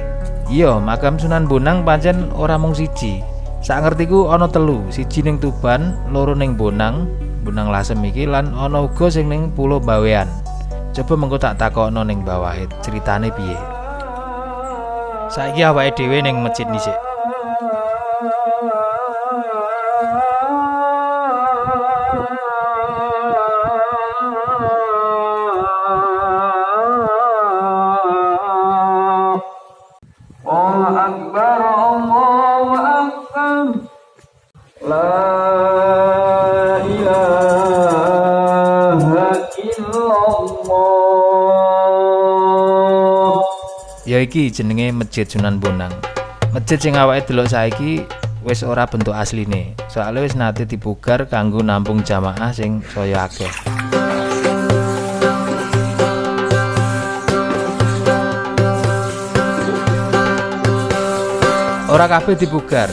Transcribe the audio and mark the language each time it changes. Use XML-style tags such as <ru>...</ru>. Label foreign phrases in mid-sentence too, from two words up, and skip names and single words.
<jv>Iya, makam Sunan Bonang pancen ora mung siji. Sak ngertiku ana 3, siji ning Tuban, 2 ning Bonang, Bonang Lasem iki lan ana uga sing ning Pulau Bawean. Coba mengko tak takokno ning Mbah Wahid, ceritane piye? Saiki awake dhewe ning masjid dhisik.</jv> <ar>الله أكبر، الله أكبر. لا إله إلا الله.</ar> <jv>Ya iki jenenge Masjid Sunan Bonang. Masjid sing awake delok saiki wis ora bentuk asline, soalnya wis nate dibugar kanggo nampung jamaah sing saya akeh. Ora kabeh dibugar.</jv>